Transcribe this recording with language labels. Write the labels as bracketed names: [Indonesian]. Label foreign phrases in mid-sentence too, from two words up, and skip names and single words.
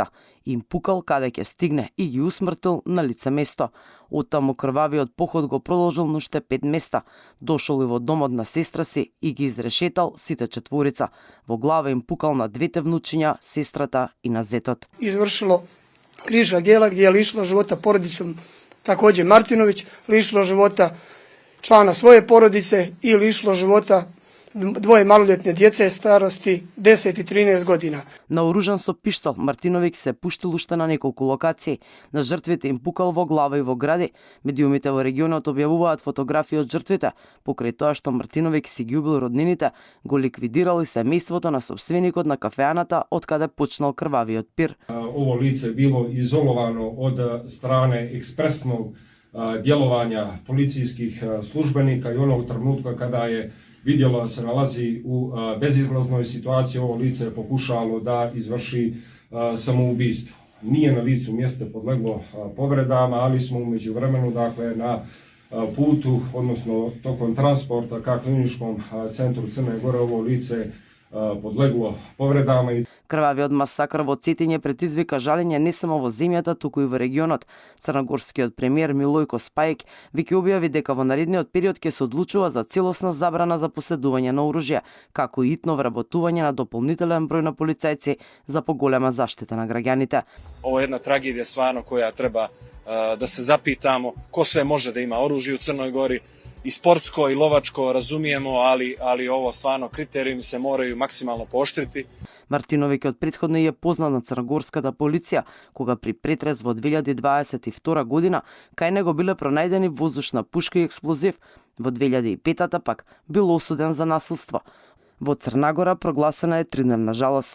[Macedonian] Им пукал каде ќе стигне и ги усмртил на лице место. Оттаму крвавиот поход го продолжил на уште 5 места. Дошол и во домот на сестра си и ги изрешетал сите 4. Во глава им пукал на двете внучиња, сестрата и на зетот. [Serbian] Извршило krivična djela gdje je lišilo života porodicom također Martinović, lišilo života člana svoje porodice i lišilo života dvoje maloljetne djece starosti 10 i 13 godina. [Macedonian] Наоружан со пиштол, Мартиновиќ се пуштил уште на неколку локации. На жртвите им пукал во глава и во гради. Медиумите во регионот објавуваат фотографии од жртвите. Покрај тоа што Мартиновиќ си ги убил роднините, го ликвидирал и семејството на сопственикот на кафеаната од каде почнал крвавиот пир. [Serbian] Ovo lice bilo izolovano od strane ekspresnog djelovanja policijskih službenika i onog trenutka kada je vidjelo da se nalazi u bezizlaznoj situaciji, ovo lice je pokušalo da izvrši samoubistvo. Nije na licu mjesta podleglo povredama, ali smo umeđu vremenu, dakle, na putu, odnosno tokom transporta ka kliničkom centru Crne Gore, ovo lice podleglo povredama. [Macedonian] Крвавиот масакр во Цетиње предизвика жалење не само во земјата, туку и во регионот. Црногорскиот премиер Милојко Спајк веќе објави дека во наредниот период ќе се одлучува за целосна забрана за поседување на оружје, како и итно вработување на дополнителен број на полицајци за поголема заштита на граѓаните. [Serbian] Ovo je jedna tragedija stvarno koja treba da se zapitamo ko sve može da ima oružje u Crnoj Gori. I sportsko i lovačko razumijemo, ali ovo stvarno kriterijumi se moraju maksimalno pooštriti. [Macedonian] Мартиновиќ од претходно е познат на црногорската полиција, кога при претрес во 2022 година кај него биле пронајдени воздушна пушка и експлозив. Во 2005 пак бил осуден за насилство. Во Црна Гора прогласена е 3-дневна жалост.